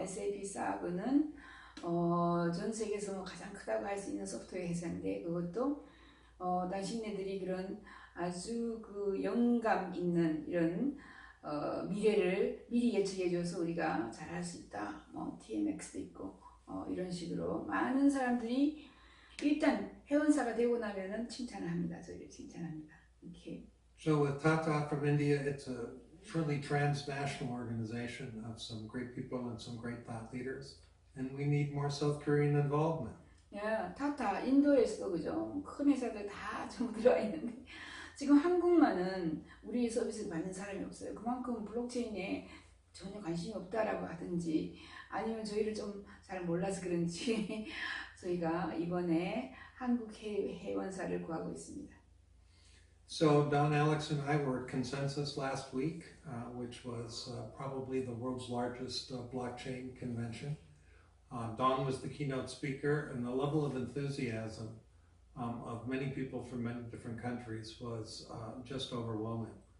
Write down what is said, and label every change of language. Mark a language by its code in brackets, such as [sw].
[ko] SAP SAP는 전 세계에서 뭐 가장 크다고 할 수 있는 소프트웨어 회사인데 그것도 당신네들이 그런 아주 그 영감 있는 이런 미래를 미리 예측해줘서 우리가 잘할 수 있다. TMX도 있고 이런 식으로 많은 사람들이 일단 회원사가 되고 나면은 칭찬을 합니다. 저희를 칭찬합니다. 이렇게. [en] So with Tata from India, it's a truly transnational organization of some great people and some great thought leaders, and we need more South Korean involvement. [ko] 야, 타타 인도에서도 그죠? 큰 회사들 다 전부 들어와 있는데 지금 한국만은 우리 서비스를 받는 사람이 없어요. 그만큼 블록체인에 전혀 관심이 없다라고 하든지 아니면 저희를 좀 잘 몰라서 그런지 저희가 이번에 한국 회원사를 구하고 있습니다. [en] So Don, Alex, and I were at Consensus last week, which was probably the world's largest blockchain convention. Don was the keynote speaker, and the level of enthusiasm of many people from many different countries was just overwhelming.